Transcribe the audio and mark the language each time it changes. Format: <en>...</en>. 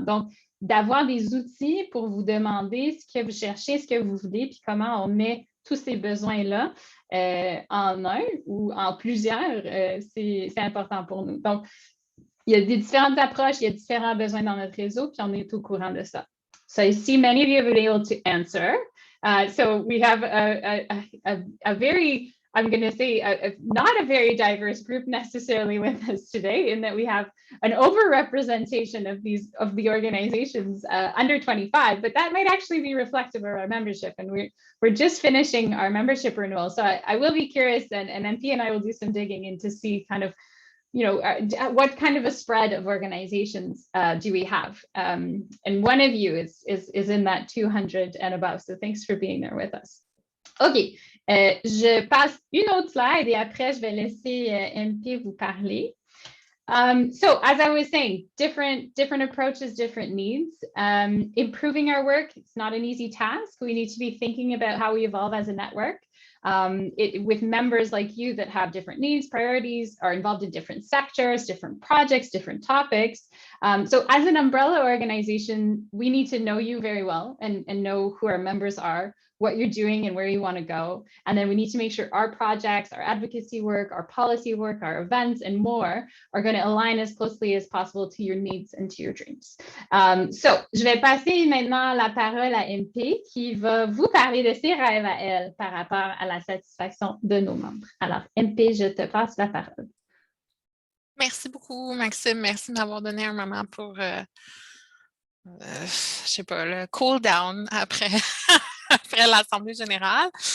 <fr>Donc, d'avoir des outils pour vous demander ce que vous cherchez, ce que vous voulez, puis comment on met tous ces besoins-là en un ou en plusieurs, c'est important pour nous. Donc, il y a des différentes approches, il y a différents besoins dans notre réseau, puis on est au courant de ça.</fr> <en>So I see many of you have been able to answer. So we have a very, I'm going to say, not a very diverse group necessarily with us today, in that we have an overrepresentation of the organizations under 25, but that might actually be reflective of our membership. And we're just finishing our membership renewal. So I will be curious, and MP and I will do some digging in to see kind of, you know, what kind of a spread of organizations do we have? And one of you is in that 200 and above. So thanks for being there with us. OK.</en> <fr>Je passe une autre slide et après, je vais laisser MP vous parler.</fr> <en>So as I was saying, different approaches, different needs. Improving our work, it's not an easy task. We need to be thinking about how we evolve as a network. With members like you that have different needs, priorities, are involved in different sectors, different projects, different topics. So as an umbrella organization, we need to know you very well and know who our members are, what you're doing and where you want to go. And then we need to make sure our projects, our advocacy work, our policy work, our events and more are going to align as closely as possible to your needs and to your dreams.</en> <fr>So, je vais passer maintenant la parole à MP qui va vous parler de ses rêves à elle par rapport à la satisfaction de nos membres. Alors, MP, je te passe la parole. Merci beaucoup, Maxime. Merci de m'avoir donné un moment pour, je sais pas, le cool down après, après l'Assemblée générale.</fr>